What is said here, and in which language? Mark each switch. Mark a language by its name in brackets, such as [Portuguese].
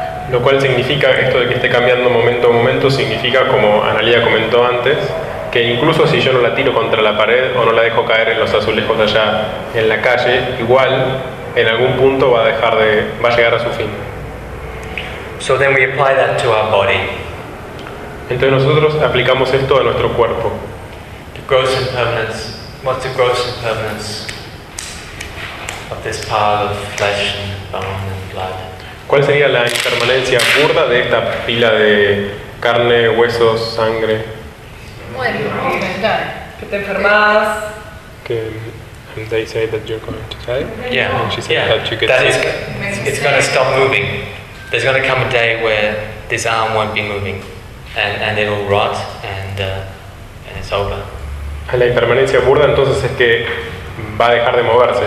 [Spanish] Lo cual significa, esto de que esté cambiando momento a momento, significa, como Analia comentó antes, que incluso si yo no la tiro contra la pared o no la dejo caer en los azulejos allá en la calle, igual en algún punto va a llegar a su fin. [English] So then we apply that to our body. [Spanish] Entonces nosotros aplicamos esto a nuestro cuerpo. [English] The gross impermanence. What's the gross impermanence of this pile of flesh and bone and blood? [Spanish] ¿Cuál sería la impermanencia burda de esta pila de carne, huesos, sangre? Que te enfermas. [English] And they say that you're going to die. Yeah. And she said that you get that sick. It's going to stop moving. There's going to come a day where this arm won't be moving, and it'll rot, and it's over. [Spanish] La impermanencia burda entonces es que va a dejar de moverse.